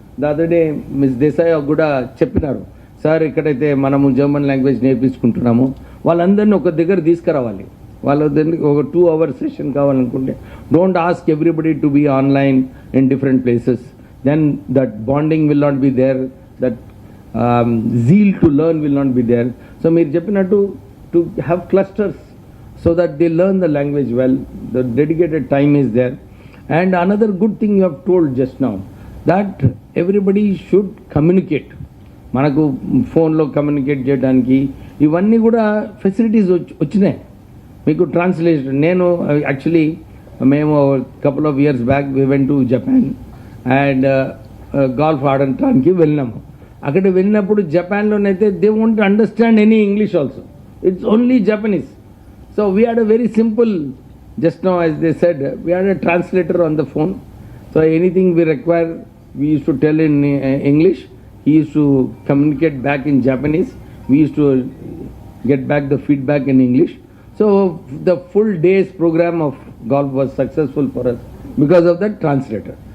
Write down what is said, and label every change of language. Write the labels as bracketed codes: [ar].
[en] the other day miss [te] Desai కూడా చెప్పినారు, sir ఎక్కడైతే మనము జర్మన్ లాంగ్వేజ్ నేర్పించుకుంటున్నామో వాళ్ళందరినీ ఒక దగ్గర తీసుకురావాలి. వాళ్ళందరినీ ఒక [en] 2 hour session [te] కావాలనుకుంటే [en] Don't ask everybody to be online in different places. Then that bonding will not be there, that zeal to learn will not be there. So [te] మీరు చెప్పినట్టు [en] to have clusters so that they learn the language well. The dedicated time is there. And another good thing you have told just now, that everybody should communicate. [te] మనకు ఫోన్లో communicate చేయడానికి ఇవన్నీ కూడా facilities వచ్చినాయి. మీకు [en] translation, [te] నేను [en] actually [te] మేము [en] couple of years back we went to Japan and golf [te] ఆడటానికి వెళ్ళినాము. అక్కడ వెళ్ళినప్పుడు జపాన్లోనైతే [en] They won't understand any English also, it's only Japanese. So we had a very simple, just now as they said, we had a translator on the phone. So anything we require we use to tell in English, he used to communicate back in Japanese. We used to get back the feedback in English. So the full day's program of golf was successful for us because of that translator.